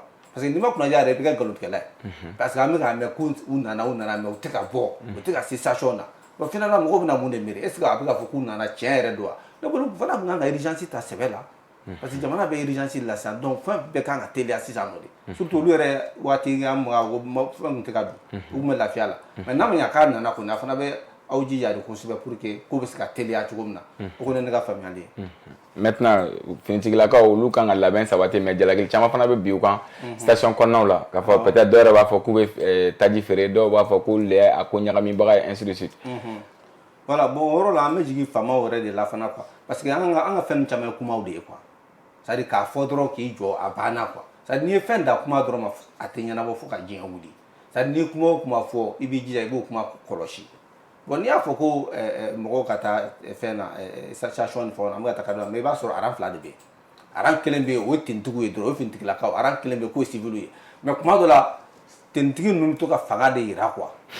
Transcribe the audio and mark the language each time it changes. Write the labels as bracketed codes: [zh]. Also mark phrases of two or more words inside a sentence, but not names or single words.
[fr] Parce que [bm] ni ma kunnaja yɛrɛ i bɛ kɛ nkalontigɛla ye [fr] parce que [bm] an bɛ k'a mɛn k'u nana mais u tɛ ka bɔ u tɛ ka se station na bon finalement mɔgɔw bɛna mun de miiri [fr] est ce que [bm] a bɛ k'a fɔ k'u nana tiɲɛ yɛrɛ don wa ne bolo fana tun kan ka urgence ta sɛbɛ la [fr] parce que [bm] jamana bɛ urgence la sisan donc fɛn bɛɛ kan ka teliya sisan nɔ de surtout olu yɛrɛ waati an fɛn tun tɛ ka don u tun bɛ lafiya la mais n'a ma ɲɛ k'a nana kɔni a fana bɛ aw jija de kosɛbɛ [fr] pour que [bm] k'u bɛ se ka teliya cogo min na o kɔni ye ne ka faamuyali ye. Maintenant finitigilakaw olu kan ka labɛn sabati mais jalaki caman fana bɛ bi u kan station kɔnɔnaw la k'a fɔ peut-être dɔw yɛrɛ b'a fɔ k'u bɛ taji feere dɔw b'a fɔ k'u lɛ a ko ɲagamibaga ye [fr] ainsi de suite. [bm] Voilà bon o yɔrɔ la an bɛ jigin faamaw yɛrɛ de la fana quoi [fr] parce que [bm] an ka fɛn caman ye kumaw de ye quoi [fr] c'est à dire [bm] k'a fɔ dɔrɔn k'i jɔ a banna quoi c'est à dire n'i ye fɛn da kuma dɔrɔn ma a tɛ ɲɛnabɔ fo ka diɲɛ wuli c'est à dire n'i ye kuma o kuma fɔ i b'i jija i b'o kuma kɔlɔsi. Bon n'i y'a fɔ ko mɔgɔw ka taa fɛn na station ni fɛnw na an bɛ ka taa ka dɔn mais i b'a sɔrɔ aran fila de bɛ yen aran kelen bɛ yen o ye tenitigiw ye dɔrɔn o ye finitigilakaw aran kelen bɛ yen k'o ye civil ye mais kuma dɔ la tenitigi ninnu bɛ to ka fanga de yira quoi